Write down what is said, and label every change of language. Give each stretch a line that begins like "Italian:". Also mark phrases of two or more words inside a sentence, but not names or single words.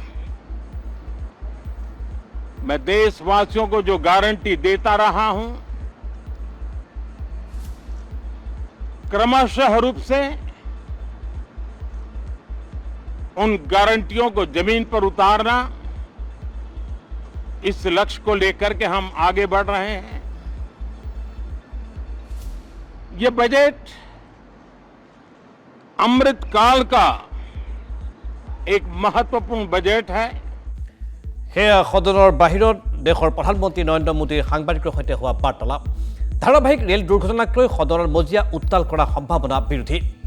Hindi: मैं देशवासियों को जो गारंटी देता रहा हूं, क्रमशः रूप से उन गारंटियों को जमीन पर उतारना, इस लक्ष्य को लेकर के हम आगे बढ़ रहे हैं। ये बजट अमृतकाल का एक महत्वपूर्ण बजट है।
Assamese: সেয়া সদনৰ বাহিৰত দেশৰ প্ৰধানমন্ত্ৰী নৰেন্দ্ৰ মোদীৰ সাংবাদিকৰ সৈতে হোৱা বাৰ্তালাপ। ধাৰাবাহিক ৰেল দুৰ্ঘটনাক লৈ সদনৰ মজিয়া উত্তাল কৰাৰ সম্ভাৱনা বিৰোধী।